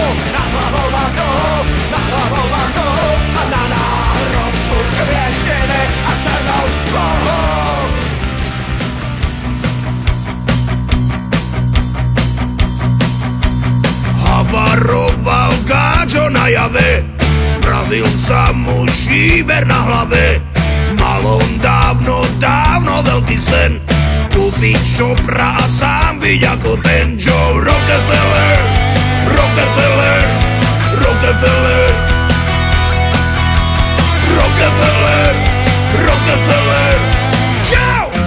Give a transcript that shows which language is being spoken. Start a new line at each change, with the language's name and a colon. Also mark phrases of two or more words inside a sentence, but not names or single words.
Czech: Nad hlavou mám duhu, nad hlavou mám duhu a na náhrobku květiny a černou smohu.
Slovak: Havaroval gáčo na jave, spravil sa mu šíber na hlave. Mal on dávno, dávno veľký sen, kúpiť šopra a sám byť ako ten Joe Rockefeller. Rockefeller, Rockefeller, Rockefeller, Rockefeller, čau!